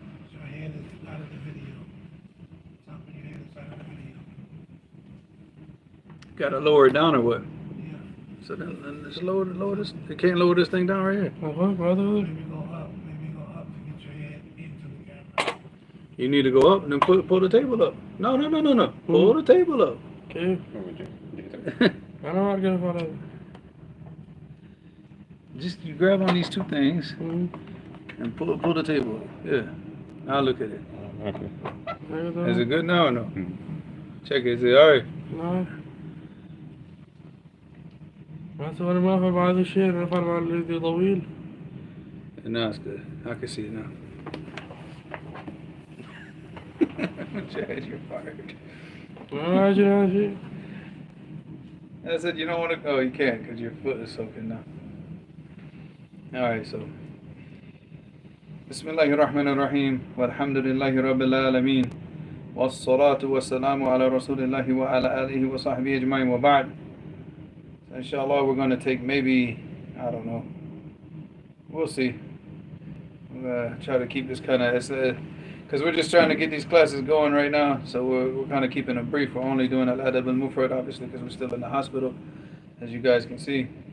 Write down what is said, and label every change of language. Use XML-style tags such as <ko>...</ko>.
<en>So your head is out of the video. Top of your head is out of the video. Gotta lower it down or what? Yeah. So then just lower this. You can't lower this thing down right here.</en> <ar>أخوك هذا هو.</ar> <en>Maybe go up to get your head into the camera. You need to go up and then pull the table up. No. Pull the table up.</en> <ar>كيف؟ أنا ما أعرف كيف أفعل هذا.</ar> <en>Just you grab on these two things and pull the table up. Yeah. Now look at it.</en> <ar>هكذا.</ar> <en>Is it good now or no? Check it. Is it alright?</en> <ar>نعم. أنا ما أفعل مع هذا الشيء. أنا أفعل مع الذي طويل.</ar> <en>Now it's good. I can see it now. Chad, you're fired.</en> <ar>ما يعجبني هذا الشيء.</ar> <en>I said you don't want to. Oh, you can't because your foot is soaking now. All right, so.</en> <ar>بسم الله الرحمن الرحيم والحمد لله رب العالمين والصلاة والسلام على رسول الله وعلى آله وصحبه أجمعين وبعد.</ar> <en>So inshallah we're going to take maybe, I don't know, we'll see. We'll try to keep this kind of, because we're just trying to get these classes going right now, so we're kind of keeping it brief. We're only doing Adab and Mufrad obviously because we're still in the hospital, as you guys can see.</en>